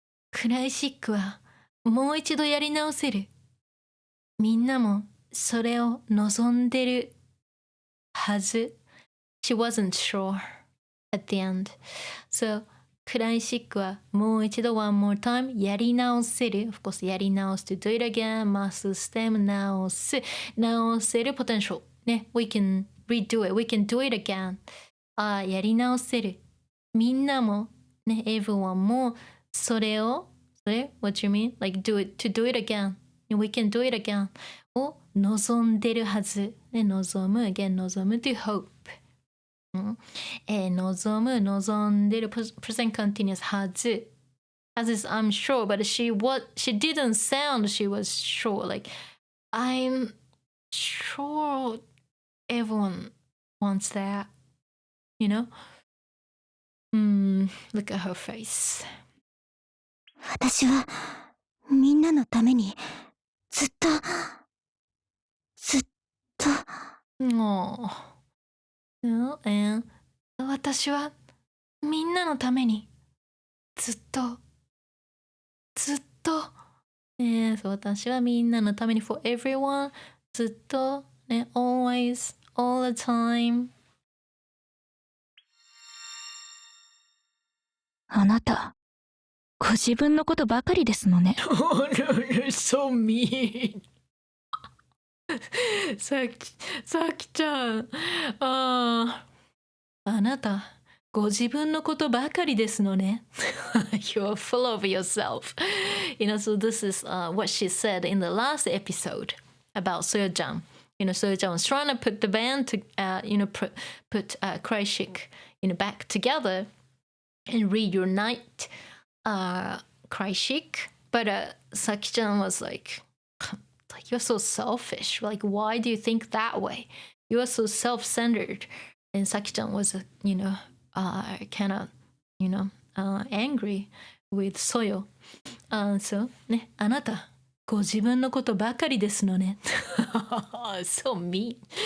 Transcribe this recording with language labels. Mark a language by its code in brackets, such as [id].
[ja] クライシックはもう一度やり直せる。みんなもそれを望んでるはず。 [en] She wasn't sure at the end. [ja] So, クライシックはもう一度 [en] one more time [ja] やり直せる。 [en] Of course, [ja] やり直す [en] to do it again. [ja] マスステム直す。直せる potential. [en] ね、we can redo it. We can do it again. [ja] やり直せる。みんなもね、 [en] everyone [ja] もそれを [en] What you mean? Like to do it again. We can do it again. [ja] を望んでるはず。ね、望む again 望む [en] to hope. [ja] 望む望んでる [en] present continuous [ja] はず。 [en] As is I'm sure, but she didn't sound she was sure. Like I'm sure everyone wants that. You know? Look at her face. [ja] 私はみんなのためにずっと [en] Oh. [ja] And 私はみんなのためにずっとそう私はみんなのために [en] for everyone [ja] ずっとね [en] always all the time [ja] あなた、ご自分のことばかりですのね。 [en] Oh no, you're so mean [ja] さきちゃんあなたご自分のことばかりですのね [en] You're full of yourself so this is what she said in the last episode about Soyo-chan. Soyo-chan was trying to put the band to put CRYCHIC back together and reunite CRYCHIC, but Saki-chan was like you're so selfish, like why do you think that way, you are so self-centered. And Saki-chan was kind of angry with Soyo. So ね、 [ja] あなたご自分のことばかりですのね [en] So mean.